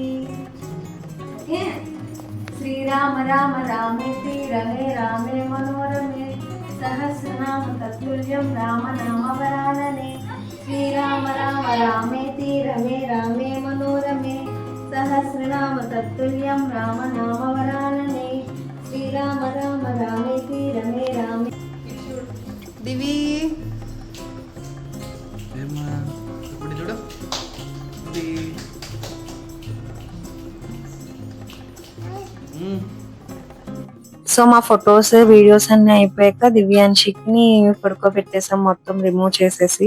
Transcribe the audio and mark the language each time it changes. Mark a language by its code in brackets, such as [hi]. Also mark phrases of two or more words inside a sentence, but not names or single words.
[sa] श्रीराम राम रामेति रमे रामे मनोरमे सहस्रनाम तत्तुल्यं राम नाम वरानने श्रीराम राम रामेति रमे रामे मनोरमे सहस्रनाम तत्तुल्यं राम नाम वरानने श्रीराम राम रामेति रमे रामे [te] दिवी ఇప్పుడు చూడు సో మా [en] photos videos [te] అన్ని అయిపోయాక దివ్యాంశికి పడుకోబెట్టేసాం మొత్తం రిమూవ్ చేసేసి.